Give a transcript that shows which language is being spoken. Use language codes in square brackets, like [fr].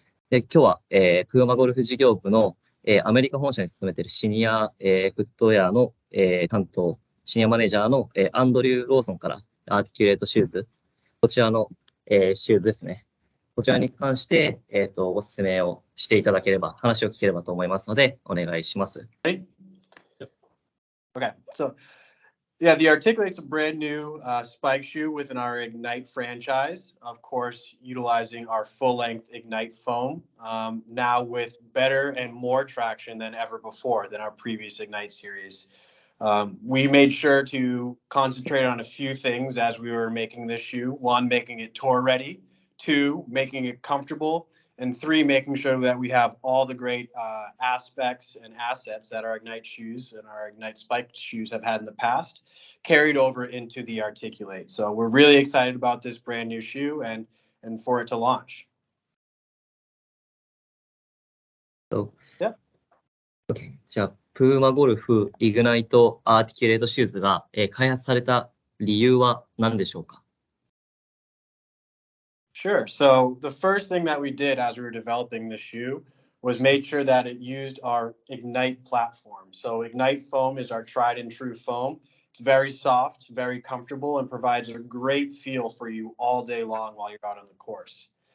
[ja] で、今日は、PUMA ゴルフ事業部の、アメリカ本社に勤めているシニア、フットウェアの、担当、シニアマネジャーの、アンドリュー・ローソンからアーティキュレイトシューズ、こちらの、シューズですね。こちらに関して、ご説明をしていただければ、話を聞ければと思いますので、お願いします。 [en] Okay, so yeah, the Articulate's a brand new spike shoe within our Ignite franchise, of course, utilizing our full-length Ignite foam, now with better and more traction than ever before than our previous Ignite series. We made sure to concentrate on a few things as we were making this shoe. One, making it tour ready. Two, making it comfortable. And three, making sure that we have all the great aspects and assets that our Ignite shoes and our Ignite Spike shoes have had in the past carried over into the Articulate. So we're really excited about this brand new shoe and for it to launch. So, yeah. Okay. [ja] じゃあ、PUMA ゴルフイグナイトアーティキュレートシューズが、開発された理由は何でしょうか？ [en] Sure. So the first thing that we did as we were developing the shoe was made sure that it used our Ignite platform. So Ignite foam is our tried and true foam. It's very soft, very comfortable, and provides a great feel for you all day long while you're out on the course.